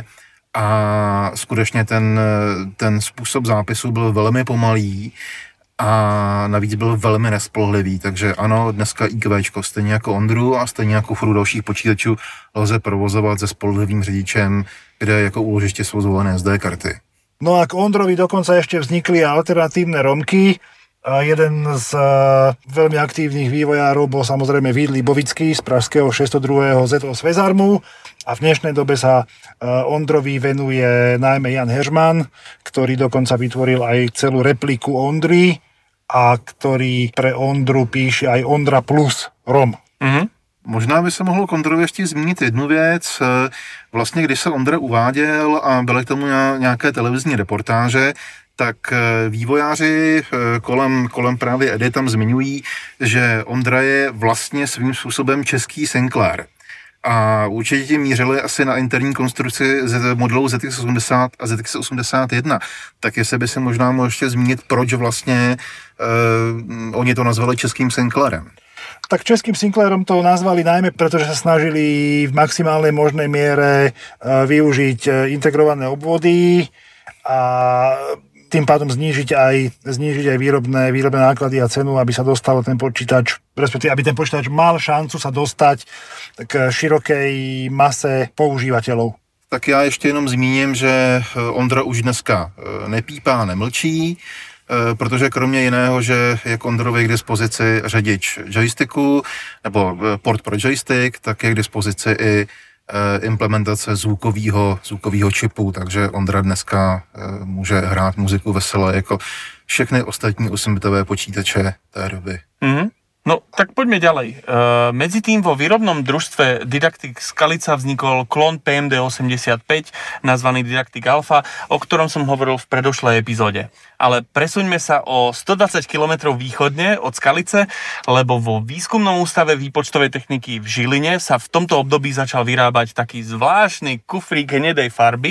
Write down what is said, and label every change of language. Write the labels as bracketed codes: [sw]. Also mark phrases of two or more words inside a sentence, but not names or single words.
[cs] A skutečně ten způsob zápisu byl velmi pomalý a navíc byl velmi nespolehlivý, takže ano, dneska IQčko stejně jako Ondru a stejně jako furt dalších počítačů lze provozovat se spolehlivým řidičem, kde jako úložiště jsou zvolené SD karty. [sk] No a k Ondrovi dokonca ešte vznikli alternatívne romky. Jeden z veľmi aktívnych vývojárov bol samozrejme Vít Libovický z pražského 602. ZO Svezarmu a v dnešnej dobe sa Ondrovi venuje najmä Jan Heřman, ktorý dokonca vytvoril aj celú repliku Ondry a ktorý pre Ondru píše aj Ondra Plus ROM. [cs] Možná by se mohlo Ondrovi ještě zmínit jednu věc. Vlastně, když se Ondra uváděl a byly k tomu nějaké televizní reportáže, tak vývojáři kolem právě Edy tam zmiňují, že Ondra je vlastně svým způsobem český Sinclair. A určitě tím mířili asi na interní konstrukci z modelů ZX80 a ZX81. Tak jestli by se možná mohl ještě zmínit, proč vlastně oni to nazvali českým Sinclairem. [sk] Tak českým Sinclairom to nazvali najmä, pretože sa snažili v maximálnej možnej miere využiť integrované obvody a tým pádom znížiť aj výrobné náklady a cenu, aby sa dostal ten počítač, respektíve aby ten počítač mal šancu sa dostať k širokej mase používateľov. [cs] Tak já ještě jenom zmíním, že Ondra už dneska nepípá, nemlčí, protože kromě jiného, že je k Ondrovi k dispozici řadič joysticku nebo port pro joystick, tak je k dispozici i implementace zvukového čipu, takže Ondra dneska může hrát muziku veselé jako všechny ostatní 8-bitové počítače té doby. [sk] No, tak poďme ďalej. Medzi tým vo výrobnom družstve Didaktik Skalica vznikol klon PMD85, nazvaný Didaktik Alpha, o ktorom som hovoril v predošlej epizóde. Ale presuňme sa o 120 km východne od Skalice, lebo vo Výskumnom ústave výpočtovej techniky v Žiline sa v tomto období začal vyrábať taký zvláštny kufrík hnedej farby.